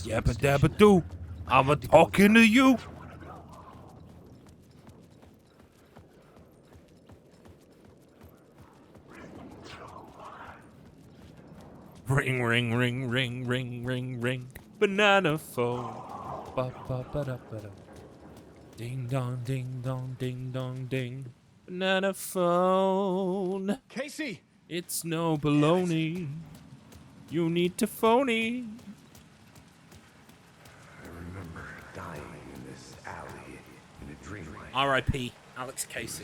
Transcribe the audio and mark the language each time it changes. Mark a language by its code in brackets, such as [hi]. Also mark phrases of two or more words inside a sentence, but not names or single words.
[en] Yabba dabba doo. I'm talking to you. Ring, ring, ring, ring, ring, ring, ring. Banana phone. Ba ba ba da ba da. Ding dong, ding dong, ding dong, ding. Banana phone. Casey! It's no baloney. You need to phony. I remember dying in this alley in a dream. R.I.P. Alex Casey.